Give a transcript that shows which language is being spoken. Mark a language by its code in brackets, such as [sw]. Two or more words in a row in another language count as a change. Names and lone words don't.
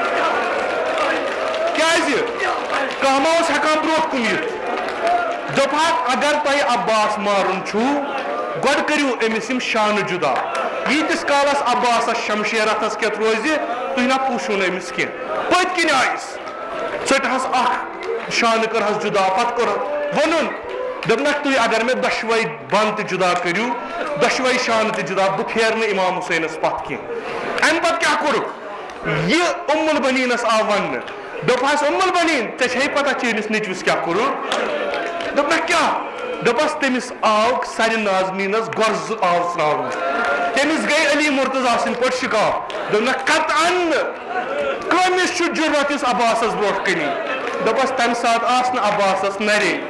[ks] کیازِ کانٛہہ ما اوس ہٮ۪کان برونٛٹھ کُن یِتھ دوٚپہکھ اگر تۄہہِ عباس مارُن چھُو گۄڈٕ کٔرِو أمِس یِم شانہٕ جُدا ییٖتِس کالس عباسس شمشیر اتھس کٮ۪تھ روزِ تُہۍ نہ پوٗشِو نہٕ أمِس کینٛہہ پٔتۍ کِنۍ آیس ژٔٹہس اکھ شانہٕ کٔرہس جُدا پتہٕ کوٚر ووٚنُن دپنک تھی اگر میں دشوے بند تہ جدا کرو دشوے شان تہ جدا بہ پھیر نہ امام حسینس پتھ کی ام پتہ کیا کورک یہ ام البنینس آو ون دپہس ام البنین ژے چھے پتہ چٲنِس نیٚچوِس کیا کوٚرُکھ دوٚپنکھ کیا دپس تٔمِس آو سرِ نازنینس گۄرزٕ آو تراونہٕ تٔمِس گٔے علی مرتضیٰ سٕنٛدۍ پٲٹھۍ شِکاف دوٚپنکھ قطعن نہٕ کٲمِس چھُ جُرت یُس عباسس برونٛٹھ کَنی دپس تمہِ ساتہٕ آس نہٕ عباسس نرے